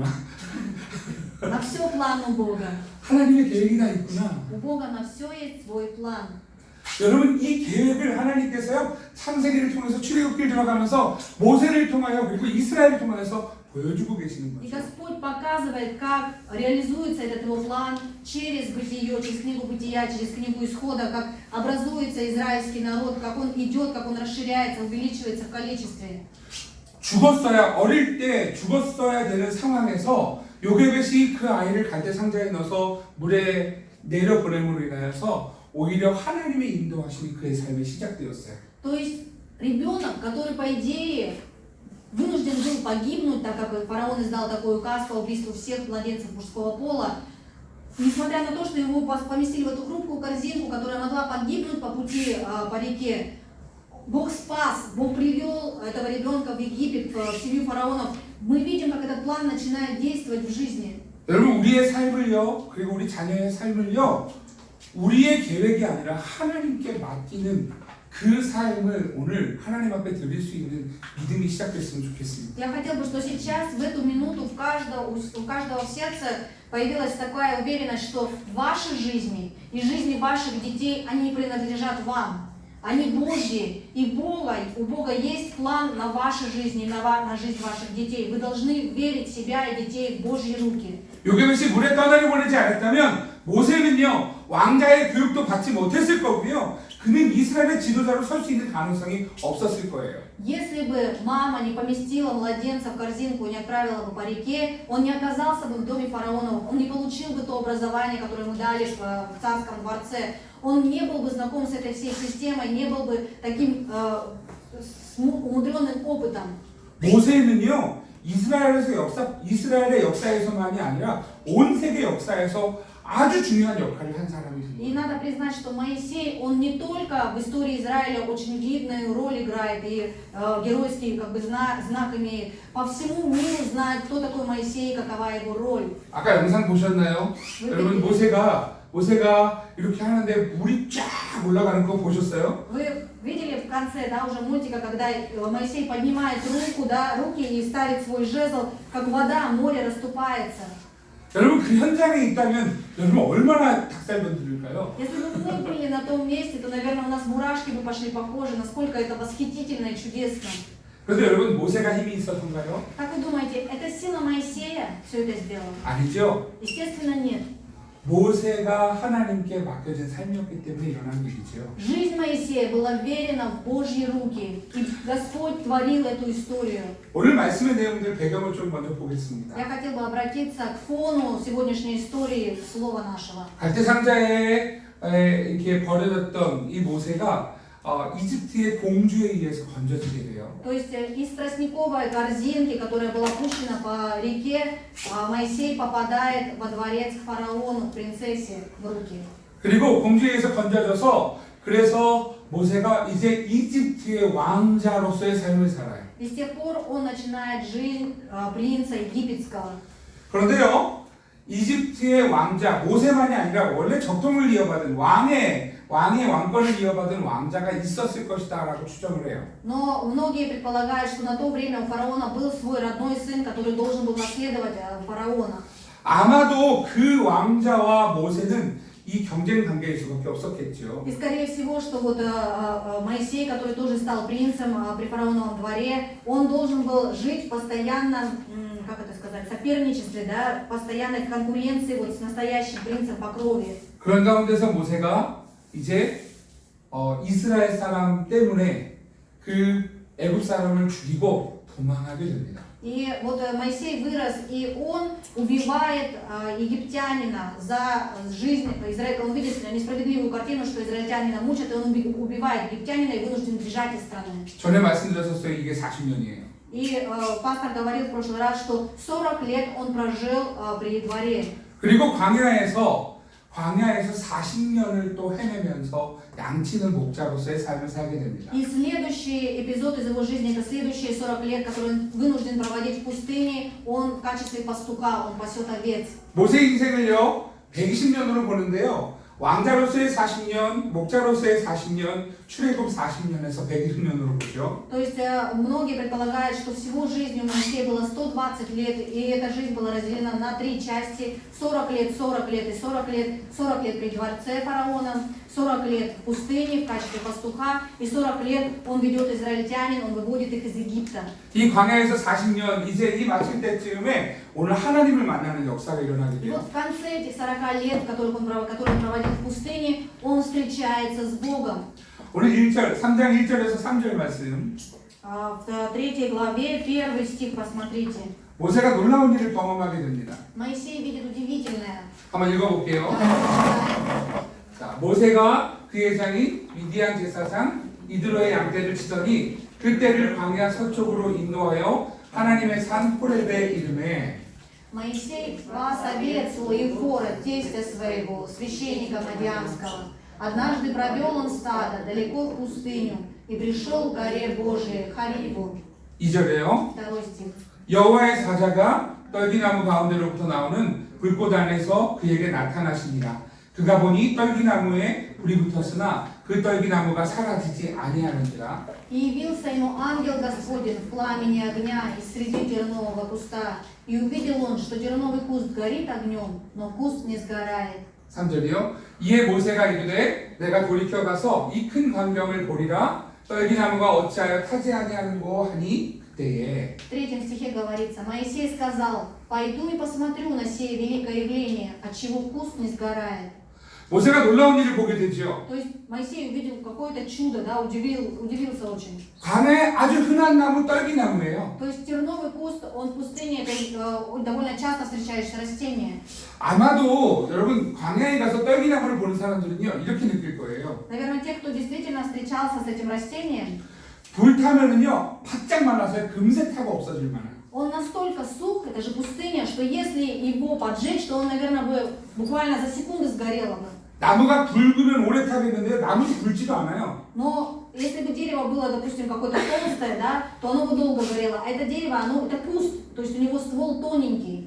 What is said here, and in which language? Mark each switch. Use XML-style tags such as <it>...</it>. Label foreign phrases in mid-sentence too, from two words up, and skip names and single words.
<ru>На все план у Бога.</ru> <ko>하나님의 계획이 다 있구나.</ko> <ru>У Бога на все есть свой план.</ru> <ko>여러분 이 계획을 하나님께서요 창세기를 통해서 출애굽기를 들어가면서 모세를 통하여 그리고 이스라엘을 통해서 보여주고 계시는</ko> <ru>И</ru> <ko>거죠.</ko> <ru>Господь показывает, как реализуется этот его план через Бытие, через книгу Бытия, через книгу Исхода, как образуется израильский народ, как он идет, как он расширяется, увеличивается в количестве.</ru> <ko>어릴 때 죽었어야 되는 상황에서 요게벳이 그 아이를 갈대 상자에 넣어서 물에 내려 보냄으로 인하여서 오히려 하나님의 인도하심이 그의 삶에 시작되었어요.</ko> <ru>То есть ребенок, который по идее вынужден был погибнуть, так как фараон издал такой указ по убийству всех младенцев мужского пола, несмотря на то, что его поместили в эту хрупкую корзинку, которая могла погибнуть по пути по реке, Бог спас, Бог привел этого ребенка в Египет, в семью фараонов. Мы видим, как этот план начинает действовать в жизни.</ru> <ko>여러분 우리의 삶을요 그리고 우리 자녀의 삶을요 우리의 계획이 아니라 하나님께 맡기는 그 삶을 오늘 하나님 앞에 드릴 수 있는 믿음이 시작됐으면 좋겠습니다.</ko> <ru>Я хотел бы, что сейчас, в эту минуту, у каждого в сердце появилась такая уверенность, что ваши жизни и жизни ваших детей, они принадлежат вам. Они Божьи, и у Бога есть план на ваши жизни, на жизнь ваших детей. Вы должны верить себя и детей в Божьи руки.</ru> <ko>요게벳이 물에 떠내려 보내지 않았다면 모세는요 왕자의 교육도 받지 못했을 거고요. 그는 이스라엘의 지도자로 설 수 있는 가능성이 없었을 거예요.</ko> <ru>Если бы мама не поместила младенца в корзинку и не отправила бы по реке, он не оказался бы в доме фараонов, он не получил бы то образование, которое ему дали в царском дворце, он не был бы знаком с этой всей системой, не был бы таким умудренным опытом.</ru> <ko>모세는요 이스라엘의 역사에서만이 아니라 온 세계 역사에서 아주 중요한 역할을 한 사람입니다.</ko> <ru>И надо признать, что Моисей, он не только в истории Израиля очень видную роль играет и геройский знак имеет. По всему миру знают, кто такой Моисей, какова его роль.</ru> <ko>아까 영상 보셨나요? 여러분 모세가 이렇게 하는데 물이 쫙 올라가는 거 보셨어요?</ko> <ru>Вы видели в конце, да, уже мультика, когда Моисей поднимает руки и ставит свой жезл, как вода, море расступается.</ru> <ko>여러분 그 현장에 있다면 여러분 얼마나 닭살도 들릴까요?</ko> <ru>Если бы мы были на том месте, то, наверное, у нас мурашки бы пошли по коже, насколько это восхитительно и чудесно.</ru> <ko>그런데 여러분 모세가 힘이 있었던가요?</ko> <ru>Как вы думаете, это сила Моисея все это сделала?</ru> <ko>아니죠.</ko> <ru>Естественно, нет.</ru> <ko>모세가 하나님께 맡겨진 삶이었기 때문에 일어난 일이죠.</ko> <ru>Жизнь Моисея была верена в Божьи руки, и Господь творил эту историю.</ru> <ko>오늘 말씀의 내용들 배경을 좀 먼저 보겠습니다.</ko> <ru>Я хотел бы обратиться к фону сегодняшней истории слова нашего.</ru> <ko>갈대 상자에 이렇게 버려졌던 이 모세가 이집트의 공주에 의해서 건져지게 돼요.</ko> <ru>То есть из тростниковой корзинки, которая была пущена по реке, Моисей попадает во дворец к фараону, к принцессе в руки.</ru> <ko>그리고 공주에 의해서 건져져서 그래서 모세가 이제 이집트의 왕자로서의 삶을 살아요.</ko> <ru>И с тех пор он начинает жизнь принца египетского.</ru> <ko>그런데요, 이집트의 왕자 모세만이 아니라 원래 적통을 이어받은 왕의 왕권을 이어받은 왕자가 있었을 것이다라고 추정을 해요.</ko> <ru>Но многие предполагают, что на то время у фараона был свой родной сын, который должен был наследовать фараона.</ru> <ko>아마도 그 왕자와 모세는 이 경쟁 관계일 수밖에 없었겠죠.</ko> <ru>И скорее всего, что вот Моисей, который тоже стал принцем при фараоновом дворе, он должен был жить в постоянном, как это сказать, соперничестве, да, постоянной конкуренции вот с настоящим принцем по крови.</ru> <ko>그런 가운데서 모세가 이제 이스라엘 사람 때문에 그 애굽 사람을 죽이고 도망하게 됩니다.</ko> <ru>И вот Моисей вырос, и он убивает египтянина за жизнь Израиля. Он видит несправедливую картину, что израильтянина мучат, и он убивает египтянина и вынужден бежать из страны.</ru> <ko>전에 말씀드렸었어요. 이게 40년이에요.</ko> <ru>И пастор говорил в прошлый раз, что 40 лет он прожил при дворе.</ru> <ko>그리고 광야에서 40년을 또 헤매면서 양치는 목자로서의 삶을 살게 됩니다.</ko> <ru>И следующий эпизод из его жизни, это следующие 40 лет, которые он вынужден проводить в пустыне, он в качестве пастуха, он пасет овец.</ru> <ko>모세 인생을요 120년으로 보는데요. 왕자로서의 40년, 목자로서의 40년, 출애굽 40년에서 120년으로 보죠.</ko> <ru>То есть многие предполагают, что всего жизни у Моисея было 120 лет, и эта жизнь была разделена на 3 части: 40 лет, 40 лет и 40 лет. 40 лет при дворце фараона, 40 лет в пустыне в качестве пастуха, и 40 лет он ведет израильтянин, он выводит их из Египта.</ru> <ko>이 광야에서 40년, 이제 이 마칠 때쯤에 오늘 하나님을 만나는 역사가 일어나게</ko> <ru>И</ru> <ko>돼요.</ko> <ru>вот в конце этих 40 лет, которые он проводил в пустыне, он встречается с Богом.</ru> <ko>오늘 3장 1절에서 3절 말씀.</ko> <ru>В 3 главе, 1 стих, посмотрите.</ru> <ko>모세가 놀라운 일을 경험하게 됩니다.</ko> <ru>Моисей видит удивительное.</ru> <ko>한번 읽어볼게요. 자, 모세가 그의 장인 미디안 제사장 이드로의 양떼를 치더니 그때를 광야 서쪽으로 인도하여 하나님의 산 호렙에 이르매.</ko> <ru>Моисей пас овец у Ефора, тестя своего, священника Мадиамского. Однажды провел он стадо далеко в пустыню и пришел к горе Божией, Хариву.</ru> <ko>2절에요.</ko> <ru>2 стих.</ru> <ko>여호와의 사자가 떨기나무 가운데로부터 나오는 불꽃 안에서 그에게 나타나시니라. 그가 보니 떨기나무에 불이 붙었으나 그 떨기나무가 사라지지 아니하는지라.</ko> <ru>И явился ему ангел Господень в пламени огня из среди тернового куста. И увидел он, что терновый куст горит огнем, но куст не сгорает.</ru> <ko>3절이요. 이에 모세가 이르되 내가 돌이켜 가서 이 큰 광경을 보리라. 떨기나무가 어찌하여 타지 아니하는고 하니 그때에.</ko> <ru>В 3 стихе говорится: Моисей сказал: «Пойду и посмотрю на сие великое явление, отчего куст не сгорает».</ru> <ko>모세가 놀라운 일을 보게 되죠.</ko> <ru>То есть Моисей увидел какое-то чудо, да, удивился очень.</ru> <ko>광야에 아주 흔한 나무 떨기나무예요.</ko> <ru>То есть терновый куст, он в пустыне, это довольно часто встречающееся растение.</ru> <ko>아마도 여러분 광야에 가서 떨기나무를 보는 사람들은요 이렇게 느낄 거예요.</ko> <ru>Наверное, те, кто действительно встречался с этим растением,</ru> <ko>불 타면은요 바짝 말라서 금세 타고 없어질 만한.</ko> <ru>Он настолько сух, это же пустыня, что если его поджечь, то он, наверное, бы буквально за секунду сгорело бы.</ru> <ko>나무가 붉으면 오래 타겠는데 나무는 붉지도 않아요.</ko> <ru>Но если бы дерево было, допустим, какое-то толстое, да, то оно бы долго горело. А это дерево, это куст, то есть у него ствол тоненький.</ru>